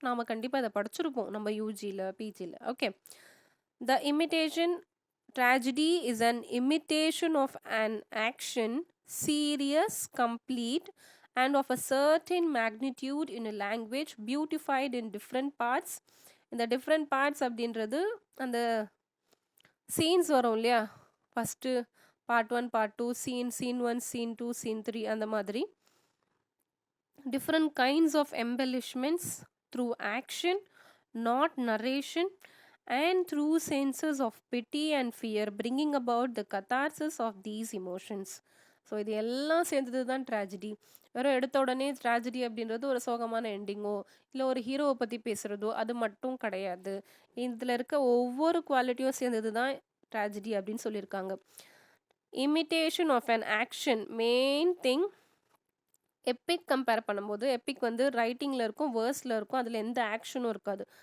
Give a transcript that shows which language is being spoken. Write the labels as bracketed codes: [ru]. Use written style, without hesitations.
[ta] நாம் கண்டிப்பாக இதை படிச்சிருப்போம் நம்ம யூஜியில் பிஜியில். [en] Okay, the imitation tragedy is an imitation of an action, serious, complete and of a certain magnitude in a language beautified in different parts. [ta] இந்த different parts அப்படின்றது அந்த scenes வரும் இல்லையா, [en] first part 1 part 2 scene 1 scene 2 scene 3 [ta] அந்த மாதிரி [en] different kinds of embellishments through action, not narration, and through senses of pity and fear, bringing about the catharsis of these emotions. [ta] So இது எல்லாம் சேர்ந்தது தான் ட்ராஜடி. வெறும் எடுத்த உடனே ட்ராஜடி அப்படின்றது ஒரு சோகமான எண்டிங்கோ இல்லை ஒரு ஹீரோவை பற்றி பேசுகிறதோ அது மட்டும் கிடையாது. இதில் இருக்க ஒவ்வொரு குவாலிட்டியும் சேர்ந்தது தான் ட்ராஜடி அப்படின்னு சொல்லியிருக்காங்க. [en] imitation of an action, [ta] main thing. Epic compare பண்ணும்போது எப்பிக் வந்து ரைட்டிங்கில் இருக்கும், வேர்ஸில் இருக்கும், அதில் எந்த ஆக்ஷனும் இருக்காது.